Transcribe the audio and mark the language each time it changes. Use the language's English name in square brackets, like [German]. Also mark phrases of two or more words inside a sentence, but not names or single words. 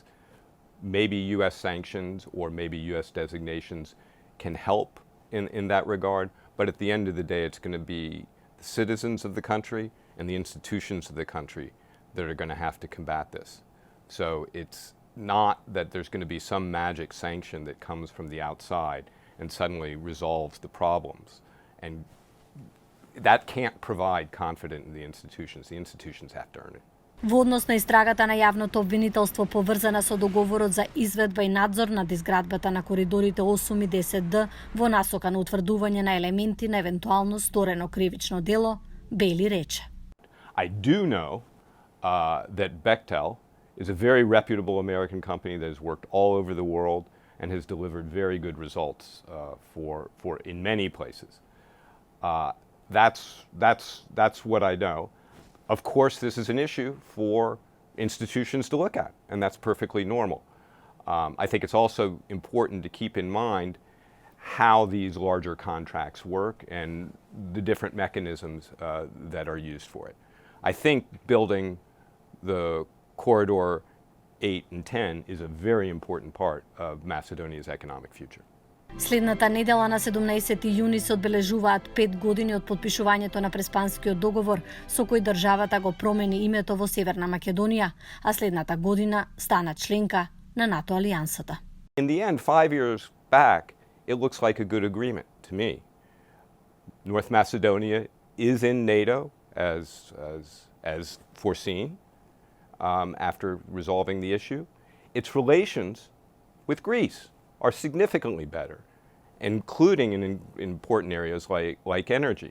[English] Maybe U.S. sanctions or maybe U.S. designations can help in that regard, but at the end of the day, it's going to be the citizens of the country and the institutions of the country that are going to have to combat this. So it's not that there's going to be some magic sanction that comes from the outside and suddenly resolves the problems. And that can't provide confidence in the institutions. The institutions have to earn it. [Macedonian] Во однос на истрагата на јавното обвинителство поврзана со договорот за изведба и надзор над изградбата на коридорите 8 и 10Д во насока на утврдување на елементи на евентуално сторено кривично дело, Бејли рече: [English] I do know that Bechtel is a very reputable American company that has worked all over the world and has delivered very good results for in many places. That's what I know. Of course, this is an issue for institutions to look at, and that's perfectly normal. I think it's also important to keep in mind how these larger contracts work and the different mechanisms that are used for it. I think building the Corridor 8 and 10 is a very important part of Macedonia's economic future. [Macedonian] Следната недела на 17 јуни се одбележуваат 5 години од потпишувањето на Преспанскиот договор, со кој државата го промени името во Северна Македонија, а следната година стана членка на НАТО алијансата. [English] In the end, 5 years back, it looks like a good agreement to me. North Macedonia is in NATO as foreseen after resolving the issue. Its relations with Greece are significantly better, including in important areas like energy.